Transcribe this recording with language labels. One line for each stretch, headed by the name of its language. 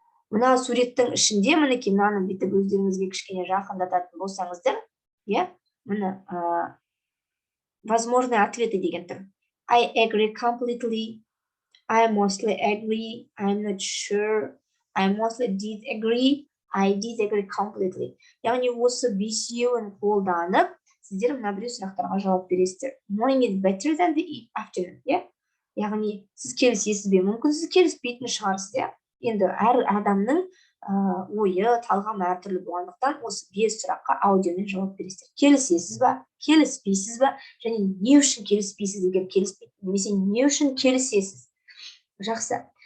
Kazakh: Мына суреттің ішінде мінекей мынаны бүйтіп өздеріңізге кішкене жақындататын болсаңыздар, міне
Russian: возможные ответы
Kazakh: деген тұр.
English: I agree completely. I mostly agree. I'm not sure. I mostly did agree. I did agree completely.
Kazakh: Яғни осы бесеуін қолданып, сіздер мына біреу сұрақтарға жауап бересіздер.
English: Morning is better than the afternoon.
Kazakh: Яғни сіз келісесіз бе? Мүмкін сіз келіспейтін шығарсыз. Енді әр адамның ойы, талғамы әртүрлі болғандықтан осы 5 сұраққа аудионен жауап бересіздер. Келісесіз ба? Келіспейсіз ба? Және не үшін келіспейсіз егер келіспейді? Немесе не үшін келісесіз? Жақсы.